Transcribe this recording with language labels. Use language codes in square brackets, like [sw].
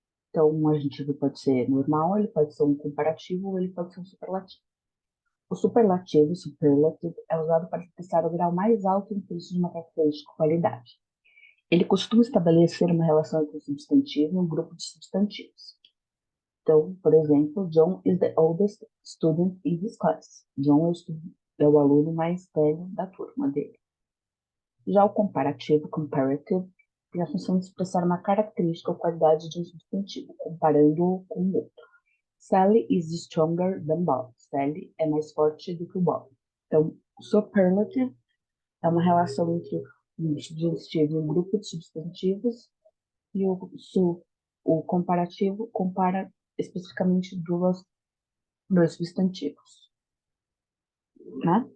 [pt] Então, um adjetivo pode ser normal, ele pode ser um comparativo ou ele pode ser um superlativo. O superlativo, superlative, é usado para expressar o grau mais alto em preço de uma característica ou qualidade. Ele costuma estabelecer uma relação entre o substantivo e um grupo de substantivos. Então, por exemplo, [en] John is the oldest student in his class. [pt] John é o aluno mais velho da turma dele. Já o comparativo, comparative, tem a função de expressar uma característica ou qualidade de um substantivo, comparando-o com o outro. [en] Sally is stronger than Bob. [pt] Sally é mais forte do que o Bob. Então, superlative é uma relação entre um substantivo e um grupo de substantivos, e o comparativo compara especificamente dois substantivos, né?